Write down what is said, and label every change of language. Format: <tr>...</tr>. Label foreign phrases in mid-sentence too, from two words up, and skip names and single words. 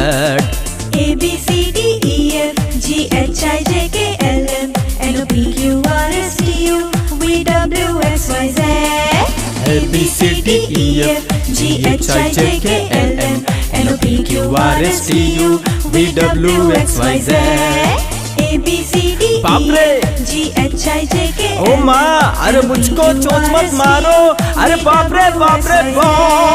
<en>ABCDEF GHIJK LM NOPQRSTU VWXYZ. ABCDEF GHIJK LM NOPQRSTU VWXYZ. ABCDEF GHIJK.</en> <hi>ओ माँ, अरे मुझको चोट मत मारो। अरे बाप रे बाप।</hi>